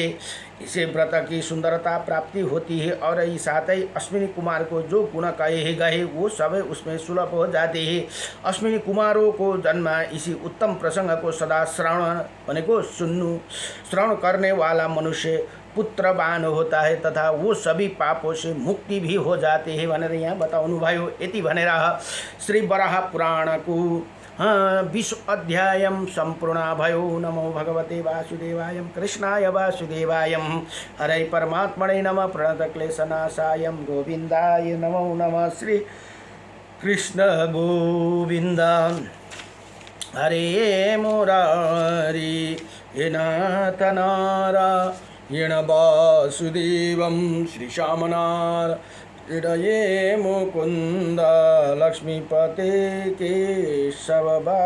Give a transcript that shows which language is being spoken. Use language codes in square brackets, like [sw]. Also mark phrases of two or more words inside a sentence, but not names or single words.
[hi] इसे व्रत की सुंदरता प्राप्ति होती है और इस साथ ही अश्विनी कुमार को जो गुण कहे गए वो सब उसमें सुलभ हो जाते हैं। अश्विनी कुमारों को जन्म इसी उत्तम प्रसंग को सदा श्रवण करने वाला मनुष्य पुत्रवान होता है तथा वो सभी पापों से मुक्ति भी हो जाते हैं [ne] भनेर यहाँ बताउनु भयो। यति भनेर श्री वराह पुराण को 20 अध्याय सम्पूर्ण भयो। [sa] नमो भगवते वासुदेवाय कृष्णाय वासुदेवाय हरे परमात्मने नमः प्रणतक्लेशनाशाय गोविन्दाय नमो नमः। श्री कृष्ण गोविन्द हरे मुरारी हे नाथ नारायण वासुदेवं श्रीशामनार हृदये मुकुन्द लक्ष्मीपते केशव वासुदेवं।